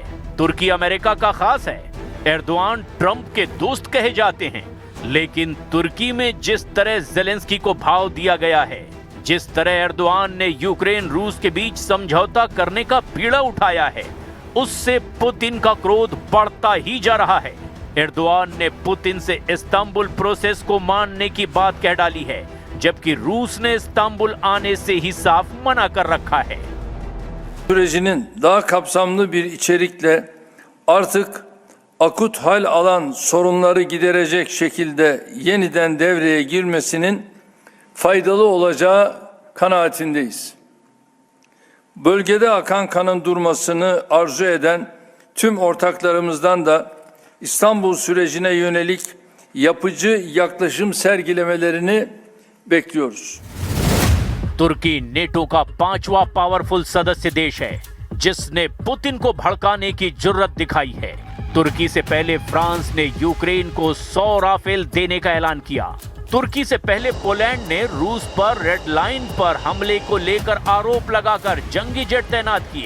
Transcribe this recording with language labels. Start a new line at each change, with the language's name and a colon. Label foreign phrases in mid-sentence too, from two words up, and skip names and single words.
Hindi: तुर्की अमेरिका का खास है। एर्दोआन ट्रंप के दोस्त कहे जाते हैं, लेकिन तुर्की में जिस तरह ज़ेलेंस्की को भाव दिया गया है, जिस तरह एर्दोआन ने यूक्रेन रूस के बीच समझौता करने का बीड़ा उठाया है, उससे पुतिन का क्रोध बढ़ता ही जा रहा है। एर्दोआन ने पुतिन से इस्तांबुल प्रोसेस को मानने की बात कह डाली है, जबकि रूस ने इस्तांबुल आने से ही साफ मना कर रखा है।
Turkish: Sürecinin daha kapsamlı bir içerikle artık akut hal alan sorunları giderecek şekilde yeniden devreye girmesinin faydalı olacağı kanaatindeyiz. Bölgede akan kanın durmasını arzu eden tüm ortaklarımızdan da İstanbul sürecine yönelik yapıcı yaklaşım sergilemelerini bekliyoruz.
Hindi: तुर्की नेटो का 5वां पावरफुल सदस्य देश है, जिसने पुतिन को भड़काने की जुर्रत दिखाई है। तुर्की से पहले फ्रांस ने यूक्रेन को 100 राफेल देने का ऐलान किया। तुर्की से पहले पोलैंड ने रूस पर
English: red line
Hindi: पर हमले को लेकर आरोप लगाकर जंगी जेट तैनात किए।